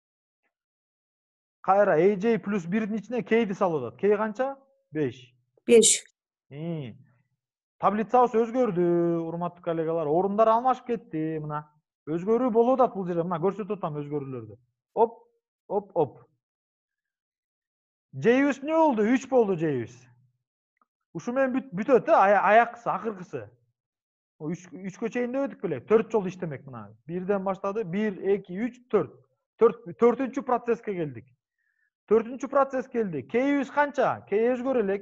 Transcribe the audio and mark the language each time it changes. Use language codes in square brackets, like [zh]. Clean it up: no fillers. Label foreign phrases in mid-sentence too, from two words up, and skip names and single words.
[ky] Кайра AJ плюс 1'дин ичине K'ди салып атат. K канча? 5. 5. Таблицабыз өзгөрдү, урматтуу коллегалар. Орундар алмашып кетти, мына. Өзгөрүү болуп атат бул жерде. Мына көрсөтүп атам өзгөрүүлөрдү. Оп, оп, оп. J'юз эмне болду? 3 болду J'юз. Ушу менен бүтөт, аякысы, акыркысы. 3кө чейин дебедик беле? 4 жолу иштемек мына. 1ден баштады. 1, 2, 3, 4. 4-үнчү процесске келдик. 4-үнчү процесс келди. K'юз канча? K өзгөрө элек.